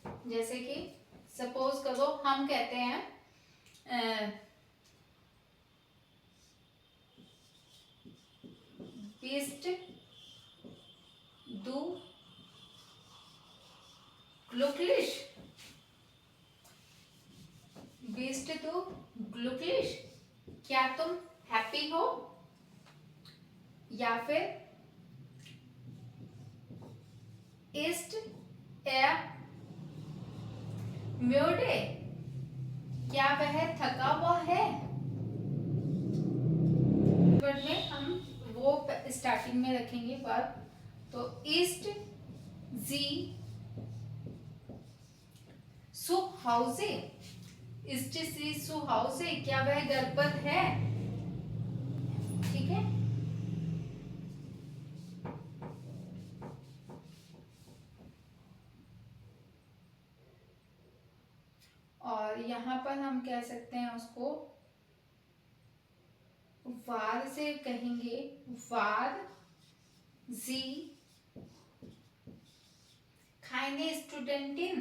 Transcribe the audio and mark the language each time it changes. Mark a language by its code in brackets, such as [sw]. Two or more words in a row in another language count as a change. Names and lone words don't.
[hi] जैसे कि सपोज करो हम कहते हैं [de] bist du glücklich? Bist du glücklich? [hi] क्या तुम हैप्पी हो? या फिर [de] ist müde? [hi] क्या वह थका हुआ है? वर्ड में हम वो स्टार्टिंग में रखेंगे वर्ब, तो [de] ist sie zu Hause? ist sie zu Hause? [hi] क्या वह घर पर है? ठीक है, और यहाँ पर हम कह सकते हैं उसको वार से कहेंगे, [de] war sie keine Studentin?